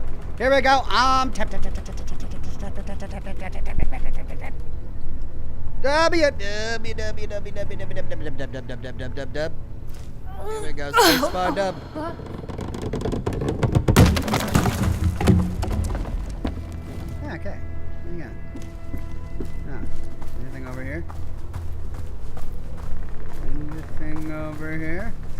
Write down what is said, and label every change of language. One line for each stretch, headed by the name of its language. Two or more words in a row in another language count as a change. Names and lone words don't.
English: Here we go. Tap tap tap tap tap tap tap tap tap tap tap tap tap. W W W W W W W W W W W W. Here we go. Space bar dub. Yeah, okay. What do you got? Anything over here? Anything over here?